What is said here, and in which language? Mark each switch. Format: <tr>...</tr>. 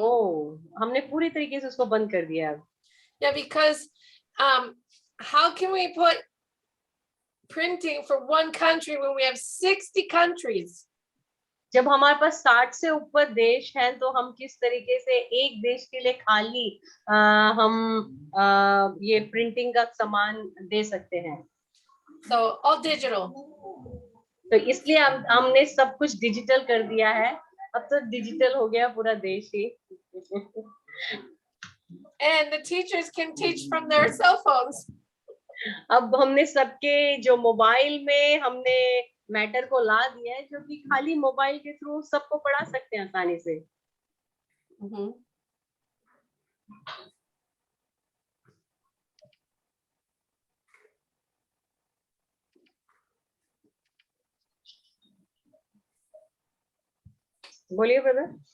<hi>Oh, हमने पूरी तरीके से उसको बंद कर दिया है</hi> <en>Yeah, because how can we put printing for one country when we have 60 countries?</en> <hi>जब हमारे पास 60 से ऊपर देश हैं तो हम किस तरीके से एक देश के लिए खाली हम ये प्रिंटिंग का सामान दे सकते हैं</hi> <en>So all digital.</en> <hi>तो इसलिए हमने सब कुछ डिजिटल कर दिया है अब तो डिजिटल हो गया पूरा देश ही</hi> <en>And the teachers can teach from their cell phones.</en> <hi>अब हमने सबके जो मोबाइल में हमने मैटर को ला दिया है जो कि खाली मोबाइल के थ्रू सबको पढ़ा सकते हैं आसानी से बोलिए ब्रदर</hi>